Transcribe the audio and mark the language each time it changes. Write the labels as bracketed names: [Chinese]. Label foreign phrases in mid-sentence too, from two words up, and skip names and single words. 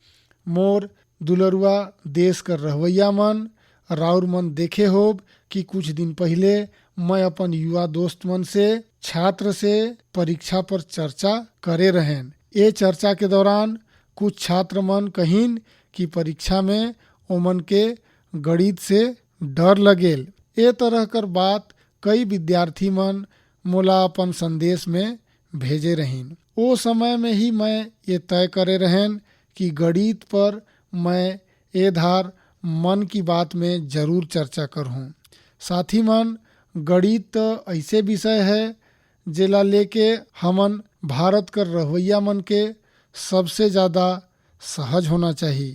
[Surgujia] मोर दुलरुआ देश कर रहवैया मन, राउर मन देखे होब कि कुछ दिन पहले मैं अपन युवा दोस्त मन से छात्र से परीक्षा पर चर्चा करे रहें। ये चर्चा के दौरान कुछ छात्र मन कहिन कि परीक्षा में ओमन के गणित से डर लगेल। ए तरह कर बात कई विद्यार्थी मन मोला अपन संदेश में भेजे रहीन। ओ समय में ही मैं ये तय करे रहें कि गणित पर मैं ए धार मन की बात में जरूर चर्चा करूँ। साथी मन गणित ऐसे विषय है जेला लेके हमन भारत कर रहवैया मन के सबसे ज़्यादा सहज होना चाहिए।